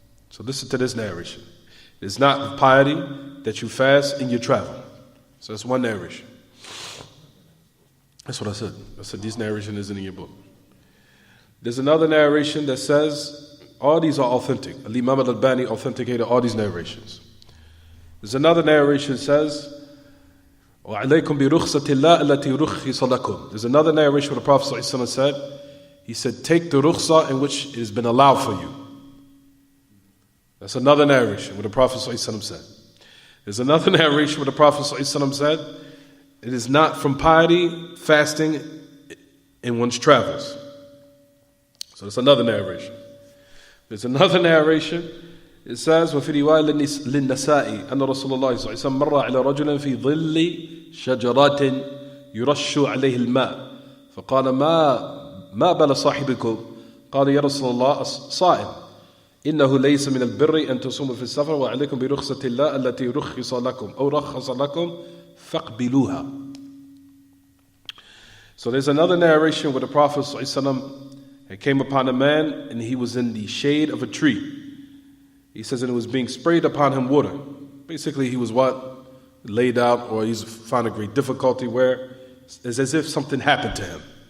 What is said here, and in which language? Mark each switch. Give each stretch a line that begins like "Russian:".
English: So listen to this narration. It is not piety that you fast in your travel. So that's one narration. That's what I said. I said this narration isn't in your book. There's another narration that says, all these are authentic. Al-Imam al-Albani authenticated all these narrations. There's another narration that says,
Arabic: وَعَلَيْكُمْ بِرُخْصَةِ اللَّهِ الَّتِي رُخِّصَ لَكُمْ.
English: There's another narration where the Prophet ﷺ said, he said, take the rukhsah in which it has been allowed for you. That's another narration where the Prophet ﷺ said. There's another narration where the Prophet ﷺ said, it is not from piety fasting in one's travels. So that's another narration. There's another narration. It says,
Arabic: وفي رواية للنسائي أن رسول الله صلى الله عليه وسلم مر على رجل في ظل شجرات يرش عليه الماء فقال ما بال صاحبكم قال يا رسول الله صائم إنه ليس من البر أن تصوموا في السفر وعليكم برخصة الله التي رخص لكم أو رخص لكم فاقبلوها.
English: So there's another narration where the Prophet ﷺ came upon a man and he was in the shade of a tree. He says that it was being sprayed upon him water. Basically, he was laid out, or he's found a great difficulty where it's as if something happened to him.